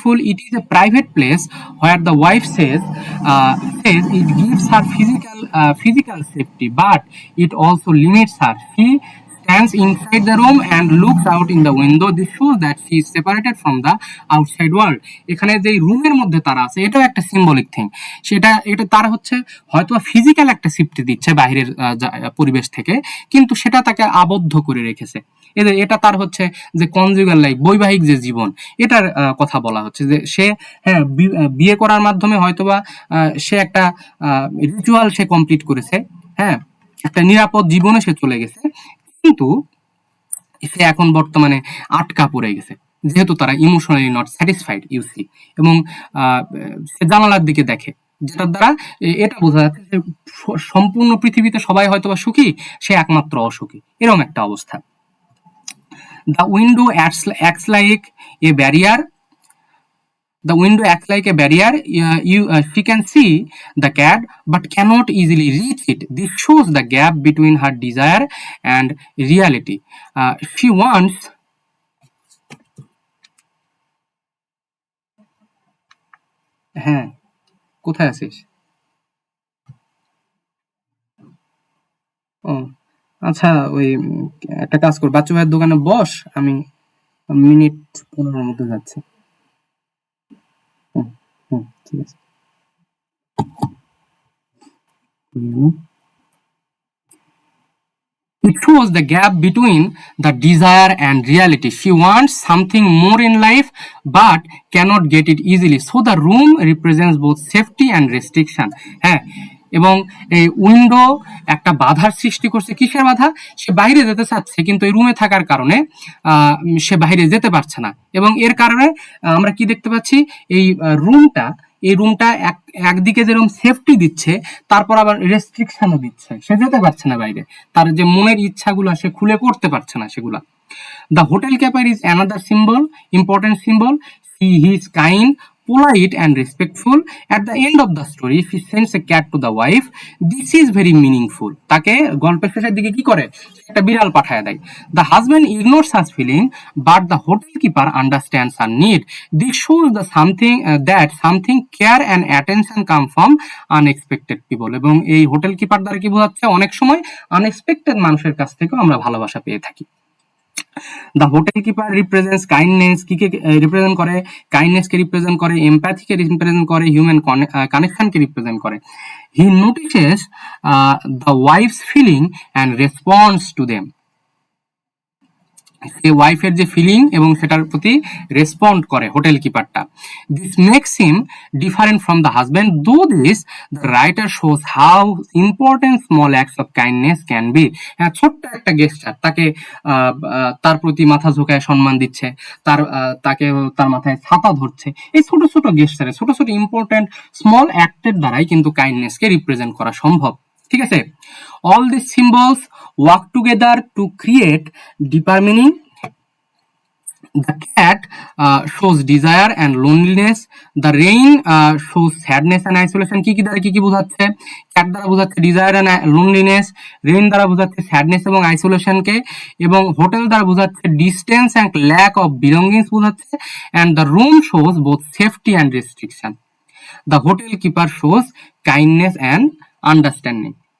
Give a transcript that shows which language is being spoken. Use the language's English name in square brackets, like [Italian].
[English] It is a private place where the wife says it gives her physical safety, but it also limits her. She stands inside the room and looks out in the window. This shows that she is separated from the outside world. [Bangla] এখানে যে রুমের মধ্যে তারা আছে এটাও একটা symbolic thing. এটা তার হচ্ছে হয়তো ফিজিক্যাল একটা সিফটি দিচ্ছে বাইরের পরিবেশ থেকে, কিন্তু সেটা তাকে আবদ্ধ করে রেখেছে। এটা তার হচ্ছে যে কনজুগাল লাইফ, বৈবাহিক যে জীবন, এটার কথা বলা হচ্ছে যে সে হ্যাঁ বিয়ে করার মাধ্যমে হয়তোবা সে একটা রিচুয়াল সে কমপ্লিট করেছে, হ্যাঁ একটা নিরাপদ জীবনে সে চলে গেছে, কিন্তু সে এখন বর্তমানে আটকা পড়ে গেছে যেহেতু তারা [English] emotionally not satisfied you see, [Bangla] এবং সে জানালার দিকে দেখে, যেটার দ্বারা এটা বোঝা যাচ্ছে যে সম্পূর্ণ পৃথিবীতে সবাই হয়তোবা সুখী, সে একমাত্র অসুখী, এরকম একটা অবস্থা। [English] The window acts like a barrier. The window acts like a barrier. She can see the cat but cannot easily reach it. This shows the gap between her desire and reality. She wants [Bangla] হ্যাঁ কোথায় আছিস? ও আচ্ছা, ওই একটা কাজ কর, বাচ্চু ভাইয়ের দোকানে বস, আমি মিনিট 15 মধ্যে যাচ্ছি। ঠিক আছে। [English] It shows the gap between the desire and reality. She wants something more in life but cannot get it easily. So the room represents both safety and restriction. [Bangla] হ্যাঁ, এবং এই উইন্ডো একটা বাধার সৃষ্টি করছে। কিসের বাধা? সে বাইরে যেতে চাচ্ছে কিন্তু এই রুমে থাকার কারণে সে বাইরে যেতে পারছে না, এবং এর কারণে আমরা কি দেখতে পাচ্ছি, এই রুমটা একদিকে যেরকম সেফটি দিচ্ছে, তারপর আবার রেস্ট্রিকশনও দিচ্ছে, সে যেতে পারছে না বাইরে, তার যে মনের ইচ্ছাগুলো সে খুলে করতে পারছে না সেগুলা। [English] The hotel keeper is another important symbol. He is kind, polite and respectful. At the end of the story, she sends a cat to the wife. This is very meaningful. [Bangla] তাকে গল্পের শেষের দিকে কি করে, একটা বিড়াল পাঠায় দেয়। [English] The husband ignores her feeling, but the hotel keeper understands her need. This shows that something care and attention come from unexpected people. [Bangla] এবং এই হোটেল কিপার দ্বারা কি বোঝাচ্ছে, অনেক সময় আনএক্সপেক্টেড মানুষের কাছ থেকেও আমরা ভালোবাসা পেয়ে থাকি। [English] The hotel keeper represents kindness. [Bangla] কি কে রিপ্রেজেন্ট করে? কাইন্ডনেস কে রিপ্রেজেন্ট করে, এমপ্যাথি কে রিপ্রেজেন্ট করে, হিউম্যান কানেকশন কে রিপ্রেজেন্ট করে। [English] He notices the wife's feeling and responds to them. [Bangla] ওয়াইফের যে ফিলিং এবং সেটার প্রতি রেসপন্ড করে hotel কিপারটা। [English] This makes him different from the husband. Though this the writer shows how important small acts of kindness can be. [Bangla] হ্যাঁ, ছোট্ট একটা গেস্টার, তাকে তার প্রতি মাথা ঝুঁকায় সম্মান দিচ্ছে, তাকে তার মাথায় ছাতা ধরছে, এই ছোট ছোট গেস্টারে ছোট ছোট ইম্পর্টেন্ট স্মল অ্যাক্টের দ্বারাই কিন্তু কাইন্ডনেসকে রিপ্রেজেন্ট করা সম্ভব। ঠিক আছে, [English] all these symbols work together to create deeper meaning. The cat shows desire and loneliness. The rain shows sadness and isolation. [Bangla] কি দ্বারা কি বোঝাচ্ছে? ক্যাট দ্বারা বোঝাচ্ছে ডিজায়ার এন্ড লোনলিনেস, রেইন দ্বারা বোঝাচ্ছে স্যাডনেস এবং আইসোলেশনকে, এবং হোটেল দ্বারা বোঝাচ্ছে distance and lack of belongings বোঝাচ্ছে, [English] And the room shows both safety and restriction. The hotel keeper shows kindness and understanding.